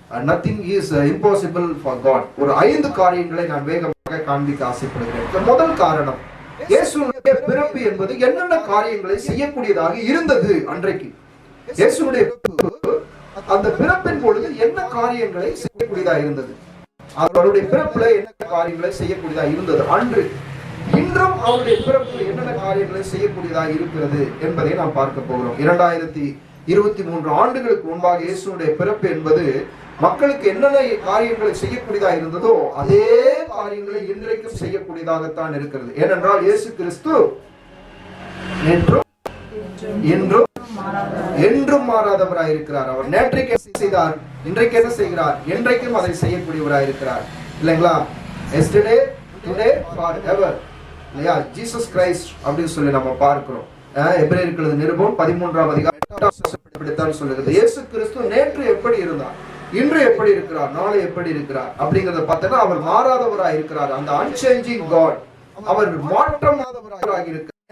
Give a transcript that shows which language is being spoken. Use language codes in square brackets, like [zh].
[en] Nothing is impossible for God. [ta] ஒரு 5 காரியங்களை நான் வேகமாக காண்பிக்க ஆசைப்படுகிறேன். முதல் காரணம், இயேசுனுடைய பிறப்பு என்பது என்னென்ன காரியங்களை செய்யக்கூடியதாக இருந்தது. அன்றைக்கு இயேசுனுடைய அந்த பிறப்பின் பொழுது என்ன காரியங்களை செய்யக்கூடியதாக இருந்தது, அவருடைய பிறப்புல என்ன காரியங்களை செய்யக்கூடியதாக இருந்தது அன்று. இன்றும் அவருடைய பிறப்பு என்னென்ன காரியங்களை செய்யக்கூடியதாக இருக்கிறது என்பதை நாம் பார்க்க போகிறோம். 2023 ஆண்டுகளுக்கு முன்பாக இயேசுனுடைய பிறப்பு என்பது மக்களுக்கு என்னென்ன காரியங்களை செய்யக்கூடியதாக இருந்ததோ அதே காரியங்களை இன்றைக்கும் செய்யக்கூடியதாகத்தான் இருக்கிறது. ஏனென்றால் இயேசு கிறிஸ்து என்றும் மாறாதவராய் இருக்கிறார். அவர் நேற்றைக்கு என்ன செய்தார், இன்றைக்கு என்ன செய்கிறார், என்றைக்கும் அதை செய்யக்கூடியவராய் இருக்கிறார். இல்லைங்களா? [en] yesterday today forever, இல்லையா? [ta] ஜீசஸ் கிரைஸ்ட் அப்படின்னு சொல்லி நம்ம பார்க்கிறோம். எபிரேயருக்கு நிருபம் 13ஆம் அதிகாரம் சொல்லுகிறது. இயேசு கிறிஸ்து நேற்று எப்படி இருந்தார், இன்று எப்படி இருக்கிறார், நாளை எப்படி இருக்கிறார் அப்படிங்கறத பார்த்தா அவர் மாறாதவராய் இருக்கிறார். அந்த [en] unchanging God, [ta] அவர் மாற்றமாதவராக இருக்கிறார்.